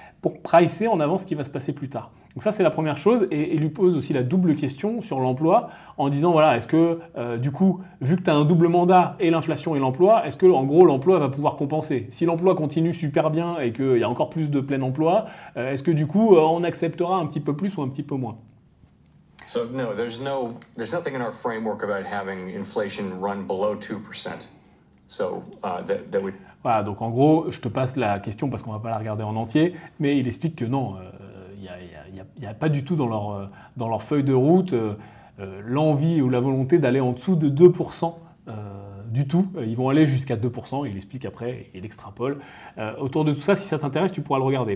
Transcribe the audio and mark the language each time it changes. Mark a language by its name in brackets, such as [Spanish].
[French] pour pricer en avance ce qui va se passer plus tard. Donc ça, c'est la première chose, et il lui pose aussi la double question sur l'emploi, en disant, voilà, est-ce que, du coup, vu que tu as un double mandat et l'inflation et l'emploi, est-ce que, en gros, l'emploi va pouvoir compenser? Si l'emploi continue super bien et qu'il y a encore plus de plein emploi, est-ce que, du coup, on acceptera un petit peu plus ou un petit peu moins? [English] So no, there's nothing in our framework about having inflation run below 2%. So that would... [French] Voilà, donc en gros, je te passe la question parce qu'on ne va pas la regarder en entier, mais il explique que non, il n'y a pas du tout dans leur feuille de route l'envie ou la volonté d'aller en dessous de 2% du tout. Ils vont aller jusqu'à 2%, il explique après, il extrapole. Autour de tout ça, si ça t'intéresse, tu pourras le regarder.